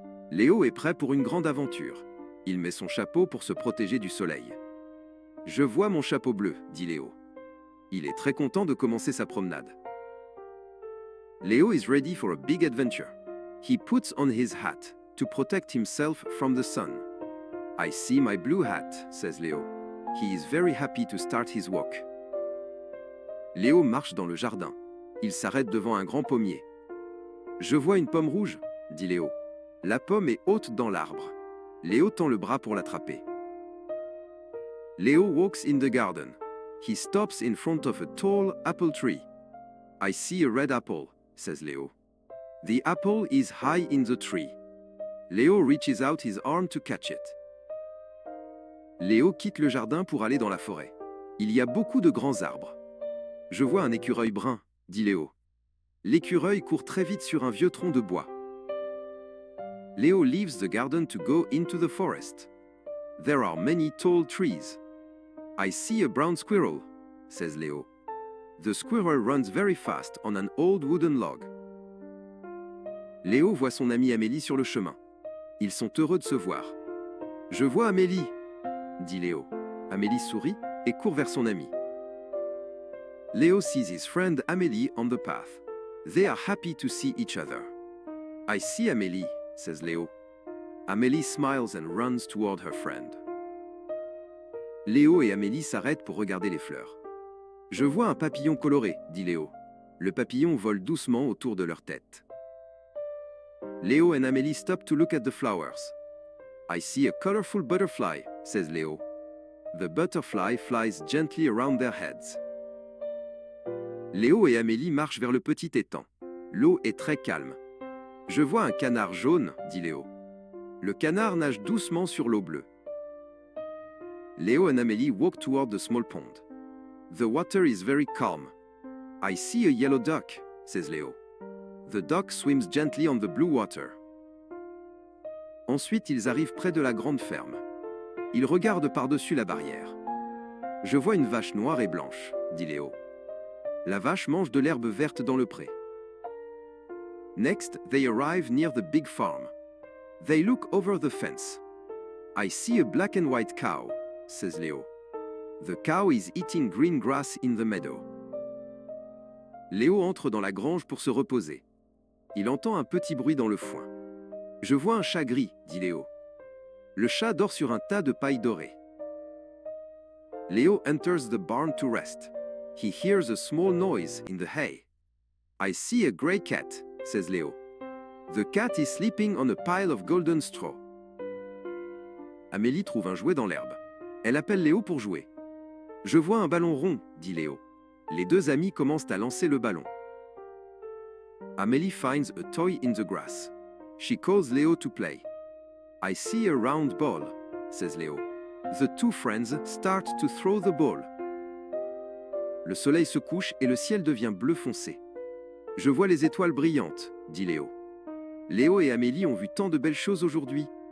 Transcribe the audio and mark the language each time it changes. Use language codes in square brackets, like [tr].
[fr] Léo est prêt pour une grande aventure. Il met son chapeau pour se protéger du soleil. Je vois mon chapeau bleu, dit Léo. Il est très content de commencer sa promenade. [en] Léo is ready for a big adventure. He puts on his hat to protect himself from the sun. I see my blue hat, says Léo. He is very happy to start his walk. [fr] Léo marche dans le jardin. Il s'arrête devant un grand pommier. Je vois une pomme rouge, dit Léo. La pomme est haute dans l'arbre. Léo tend le bras pour l'attraper. [en] Léo walks in the garden. He stops in front of a tall apple tree. I see a red apple, says Léo. The apple is high in the tree. Léo reaches out his arm to catch it. [fr] Léo quitte le jardin pour aller dans la forêt. Il y a beaucoup de grands arbres. Je vois un écureuil brun, dit Léo. L'écureuil court très vite sur un vieux tronc de bois. [en] Léo leaves the garden to go into the forest. There are many tall trees. I see a brown squirrel, says Léo. The squirrel runs very fast on an old wooden log. [fr] Léo voit son amie Amélie sur le chemin. Ils sont heureux de se voir. Je vois Amélie, dit Léo. Amélie sourit et court vers son amie. [en] Léo sees his friend Amélie on the path. They are happy to see each other. I see Amélie, says Léo. Amélie smiles and runs toward her friend. [fr] Léo et Amélie s'arrêtent pour regarder les fleurs. Je vois un papillon coloré, dit Léo. Le papillon vole doucement autour de leur tête. [en] Léo and Amélie stop to look at the flowers. I see a colorful butterfly, says Léo. The butterfly flies gently around their heads. [fr] Léo et Amélie marchent vers le petit étang. L'eau est très calme. Je vois un canard jaune, dit Léo. Le canard nage doucement sur l'eau bleue. [en] Léo and Amélie walk toward the small pond. The water is very calm. I see a yellow duck, says Léo. The duck swims gently on the blue water. [fr] Ensuite, ils arrivent près de la grande ferme. Ils regardent par-dessus la barrière. Je vois une vache noire et blanche, dit Léo. La vache mange de l'herbe verte dans le pré. [en] Next, they arrive near the big farm. They look over the fence. I see a black and white cow, says Léo. The cow is eating green grass in the meadow. [fr] Léo entre dans la grange pour se reposer. Il entend un petit bruit dans le foin. Je vois un chat gris, dit Léo. Le chat dort sur un tas de paille dorée. [en] Léo enters the barn to rest. He hears a small noise in the hay. I see a gray cat, says Léo. The cat is sleeping on a pile of golden straw. [fr] Amélie trouve un jouet dans l'herbe. Elle appelle Léo pour jouer. Je vois un ballon rond, dit Léo. Les deux amis commencent à lancer le ballon. [en] Amélie finds a toy in the grass. She calls Léo to play. I see a round ball, says Léo. The two friends start to throw the ball. [fr] Le soleil se couche et le ciel devient bleu foncé. Je vois les étoiles brillantes, dit Léo. Léo et Amélie ont vu tant de belles choses aujourd'hui.